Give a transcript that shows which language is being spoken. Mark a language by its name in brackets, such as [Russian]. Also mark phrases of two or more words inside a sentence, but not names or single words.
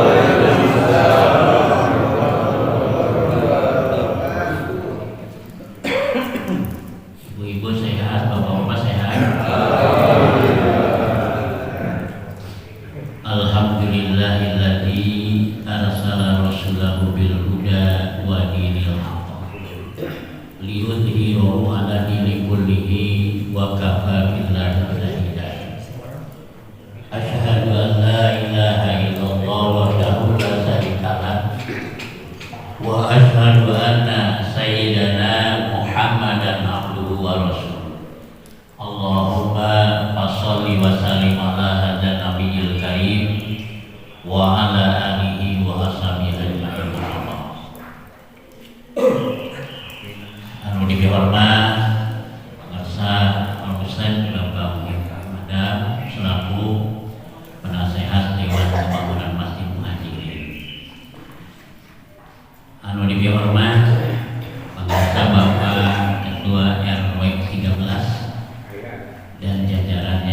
[Indonesian] Ibu-ibu sehat, bapak-bapak sehat. [Arabic] الحمد لله الذي أرسل رسوله بالهدى ودين الحق ليظهره على الدين كله وكفى بالله شهيدا. أشهد أن لا إله إلا الله وحده لا شريك له وأشهد أن سيدنا محمدا عبده ورسوله. اللهم صل وسلم على هذا النبي الكريم وعلى آله وأصحابه أجمعين. [Javanese] Anu dihormat pengarsa [Indonesian] Al-Ustaz Bapak Madam selaku penasehat Dewan Pembangunan Masjid Muhajirin. [Javanese] Anu dihormat pengarsa [Indonesian] Bapak Ketua RW 13 dan jajarannya.